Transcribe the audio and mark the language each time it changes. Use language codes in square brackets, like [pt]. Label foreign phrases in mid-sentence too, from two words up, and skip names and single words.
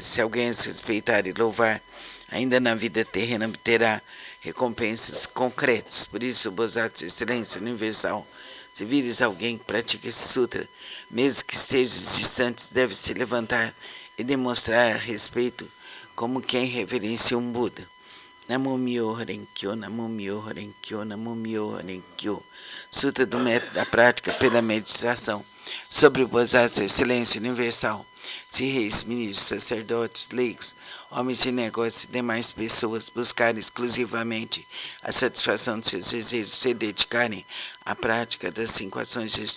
[pt] Se alguém as respeitar e louvar, ainda na vida terrena obterá recompensas concretas. Por isso, o Bosatsu Excelência Universal, se vires alguém que pratica esse sutra, mesmo que estejas distantes, deve se levantar e demonstrar respeito como quem reverencia um Buda. [ja] 南無妙法蓮華経、南無妙法蓮華経、南無妙法蓮華経. [pt] Sutra do método da prática pela meditação. Sobre o Bosatsu Excelência Universal. Se reis, ministros, sacerdotes, leigos, homens de negócios e demais pessoas buscarem exclusivamente a satisfação de seus desejos, se dedicarem à prática das 5 ações